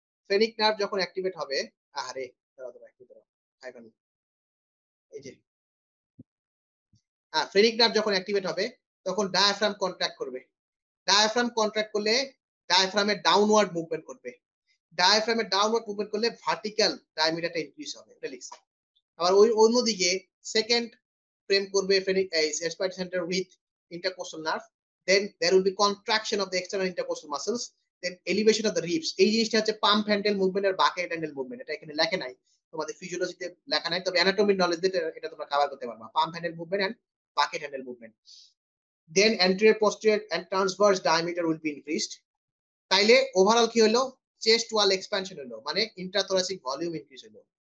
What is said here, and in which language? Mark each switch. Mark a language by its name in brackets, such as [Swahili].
[Bangla] Phrenic nerve যখন activate হবে, আরে দাঁড়াও দাঁড়াও একটু দাঁড়াও, হাইফানি, এই যে ফ্রেনিক নার্ভ যখন অ্যাক্টিভেট হবে তখন ডায়াফ্রাম কন্ট্রাক্ট করবে। ডায়াফ্রাম কন্ট্রাক্ট করলে ডায়াফ্রামের ডাউনওয়ার্ড মুভমেন্ট করবে। ডায়াফ্রামের ডাউনওয়ার্ড মুভমেন্ট করলে ভার্টিক্যাল ডায়ামিটারটা ইনক্রিজ হবে, এটা লিখছে। আবার ওই অন্যদিকে সেকেন্ড frame করবে [English] Respiratory centre with intercostal nerve, then there will be contraction of the external intercostal muscles, then elevation of the ribs। [Bangla] এই জিনিসটা হচ্ছে পাম্প হ্যান্ডেল মুভমেন্ট আর বাকেট হ্যান্ডেল মুভমেন্ট, এটা এখানে লেখা নাই, তোমাদের ফিজিওলজিতে লেখা নাই, তবে অ্যানাটমির নলেজ দিয়ে এটা তোমরা কভার করতে পারবা, pump handle movement and bucket handle movement. [English] then anterior posterior and transverse diameter will be increased। [Bangla] তাইলে ওভারঅল কি হলো? চেস্ট ওয়াল এক্সপ্যানশন হলো, মানে ইন্ট্রাথোরাসিক ভলিউম ইনক্রিজ হলো।